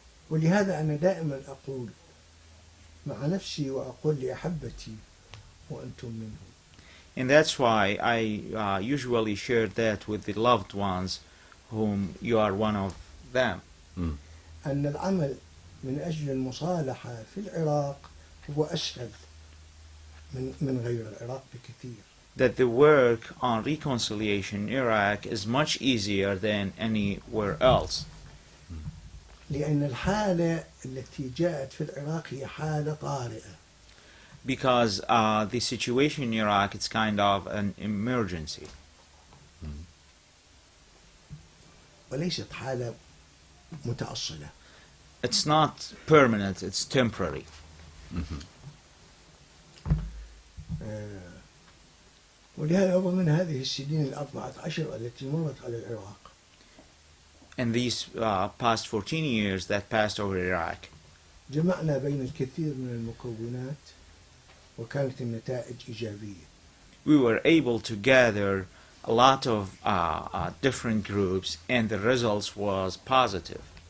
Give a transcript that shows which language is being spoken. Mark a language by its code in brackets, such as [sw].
[ar] ولهذا أنا دائما أقول مع نفسي وأقول لأحبتي وأنتم منهم. [en] And that's why I usually share that with the loved ones whom you are one of them. [ar] أن العمل من أجل المصالحة في العراق هو أسهل من غير العراق بكثير. [en] That the work on reconciliation in Iraq is much easier than anywhere else. [ar] لأن الحالة التي جاءت في العراق هي حالة طارئة. [en] Because the situation in Iraq is kind of an emergency. [ar] وليست حالة متأصلة. [en] It's not permanent, it's temporary. [ar] ولهذا ضمن هذه السنين 14 التي مرت على العراق. [en] In these past 14 years that passed over Iraq, [ar] جمعنا بين الكثير من المكونات وكانت النتائج إيجابية. [en] we were able to gather a lot of different groups and the results was positive.